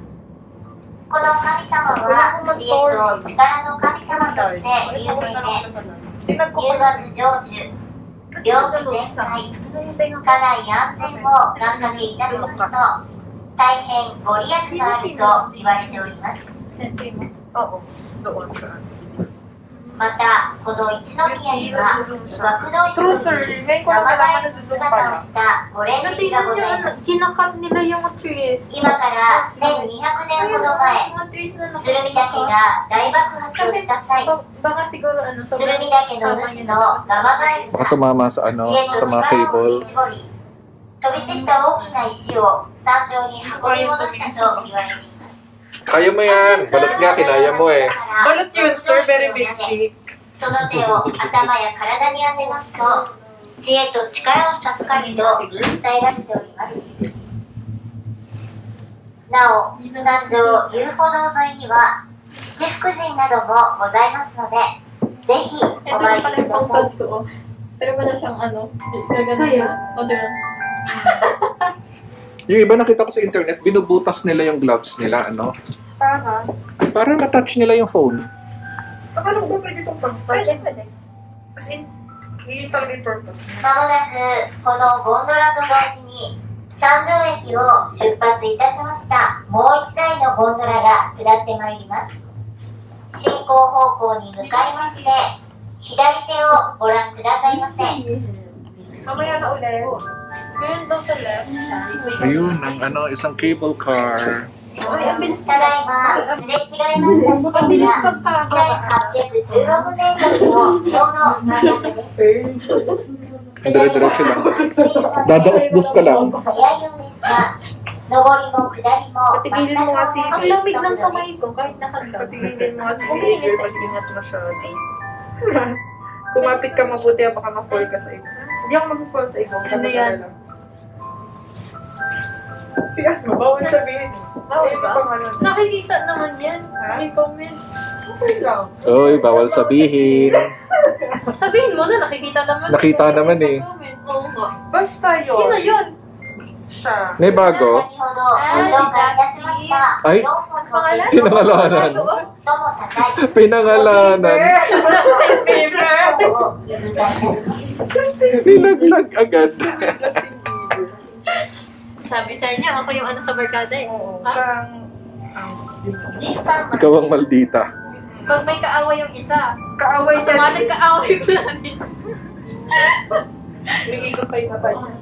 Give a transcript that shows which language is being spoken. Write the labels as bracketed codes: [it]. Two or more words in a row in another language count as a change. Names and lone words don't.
[ja] この神様は知恵と力の神様として有名で、入学成就、病気全開、家内安全を願掛けいたしますと、大変ご利益があると言われております。 [tl] Sensei mo. Oo. Doon siya. [ja] また、この一宮には、学童室 [en] True, sir. [ja] に [tl] Ngayon ko [ja] 名 [tl] lang [ja] 前 [tl] nalaman [ja] の [tl] na [ja] 姿 [tl] susunod [ja] を [tl] pala. [ja] したご霊力が [tl] Tingnan [ja] ご [tl] nyo, [ja] ざいま [tl] ano, [ja] す。 [tl] kinakat nila yung trees. [ja] 今から1200年ほど前、 [tl] Mga trees na [ja] 鶴見岳が大爆発をした際、 [tl] Baka siguro ano, [ja] 鶴見岳の主のガマガエル [tl] Baka [ja] が [tl] tumama sa [ja] 知恵 [tl] ano, [ja] と [tl] sa mga [ja] 力を振り [tl] cables. [ja] 絞り、飛び散った大きな石を山上に運び戻したと言われています。 [tl] Kaya mo yan. Balot nga, kinaya mo eh. Balot yun, sir. [en] Very basic. [ja] その手を頭や体に当てますと、知恵と力を授かると言い伝えられております。なお、山上遊歩道沿いには七福神などもございますので、ぜひお [tl] Ito [ja] 参 [tl] yung [ja] り [tl] pala [ja] くだ [tl] yung [ja] さい。 [tl] coach ko. Pero wala siyang ano, gagano na. O, diba? Yung iba nakita ko sa internet, binubutas nila yung gloves nila, ano? Para. Para ma-touch nila yung phone. Akala ko ba pwede itong Pwede, pag-touch? pwede. [en] As in, [tl] yun talaga yung purpose. [ja] まもなくこのゴンドラと同時に三条駅を出発いたしました。もう一台のゴンドラが下ってまいります。進行方向に向かいまして、左手をご覧くださいませ。 [tl] Mamaya na ulit. Ngayon daw sa left. Ayun, ang ano, isang cable car. Ay, ang bilis [ja] ただいま、すれ違いました [tl] Ang bilis [ja] が、 [tl] pagkakaba. [ja] 1816年度のちょうど真ん中です。 [tl] Dire-diretso lang. Dadaos-dos ka lang. [ja] 早いようですが、上りも下りも [tl] Patigilin mo nga si Ang lamig ng kamay ko kahit nakaglaw. Patigilin mo nga si Umiinit Xavier. sa Mag-ingat masyado. Kumapit ka mabuti, baka ma-fall ka sa iba. Hindi ako mag-fall sa iba. Sino yan? Si ano, bawal sabihin. Bawal Eh, ba? pangalan. Nakikita naman yan. May comment. Okay lang. Oy, bawal sabihin. Sabihin mo na, nakikita naman. Nakita naman eh. Oo nga. Basta yun. Sino yun? Siya. May bago. [ja] 先ほどご紹介いたしました。 [tl] ay, [ja] 4本の [tl] Pangalan? Pinangalanan. [ja] 最も高い [tl] Pinangalanan. Paper. [ja] を通過いたします。 [tl] Nilaglag agad. Justin Bieber. Sabi sa inyo, ako yung ano sa barkada eh. Oo. Ha? Siyang... Tama. Ikaw ang maldita. Pag may kaaway yung isa, Kaaway niya. automatic kaaway ko lang din. Nililot pa yung mata niya.